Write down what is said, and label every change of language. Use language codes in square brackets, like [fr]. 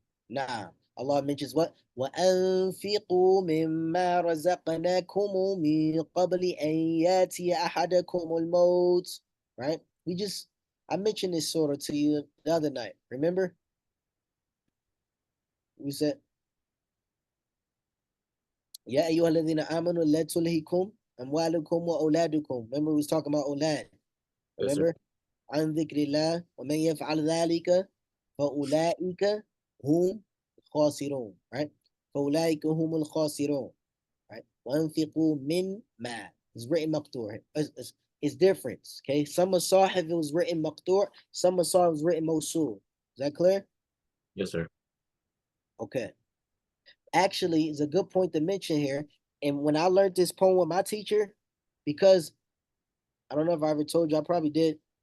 [en] Nah, Allah mentions what? [ar] وَأَنفِقُوا مِمَّا رَزَقْنَاكُمْ مِنْ قَبْلِ أَنْ يَأْتِيَ أَحَدَكُمُ الْمَوْتُ. [en] Right? I mentioned this surah to you the other night. Remember? We said, [ar] يَا أَيُّهَا الَّذِينَ آمَنُوا لَا تُلْهِكُمْ أَمْوَالُكُمْ وَأَوْلَادُكُمْ. [en] Remember, we was talking about أولاد. Yes, sir. Remember? [ar] عن ذكر الله ومن يفعل ذلك فأولئك هم الخاسرون. [en] Right? [ar] فأولئك هم الخاسرون. Right? وأنفقوا من ما. [en] It's written مقطوع. It's different. Okay? Some masahif it was written مقطوع. Some masahif was written موصول. Is that clear? Yes, sir. Okay. Actually, it's a good point to mention here. And when I learned this poem with my teacher, because I don't know if I ever told you, I probably did.